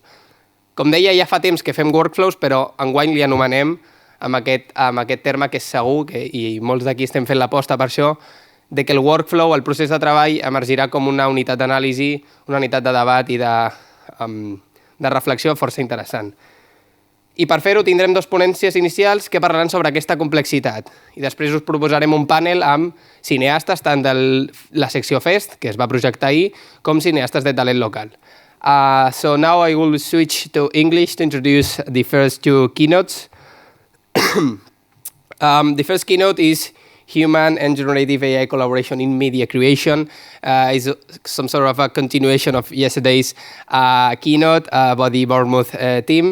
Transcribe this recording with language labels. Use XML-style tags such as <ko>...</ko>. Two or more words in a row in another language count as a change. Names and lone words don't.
<ca>Com deia, ja fa temps que fem Workflows, però enguany li anomenem amb aquest terme que és segur, i molts d'aquí estem fent l'aposta per això, de que el workflow, el procés de treball, emergirà com una unitat d'anàlisi, una unitat de debat i de reflexió força interessant. I per fer-ho tindrem dues ponències inicials que parlaran sobre aquesta complexitat. I després us proposarem un panel amb cineastes, tant de la secció Fest, que es va projectar ahir, com cineastes de talent local.</ca> <en>So now I will switch to English to introduce the first two keynotes. The first keynote is Human and Generative AI Collaboration in Media Creation. Is some sort of a continuation of yesterday's keynote by the Bournemouth team.</en>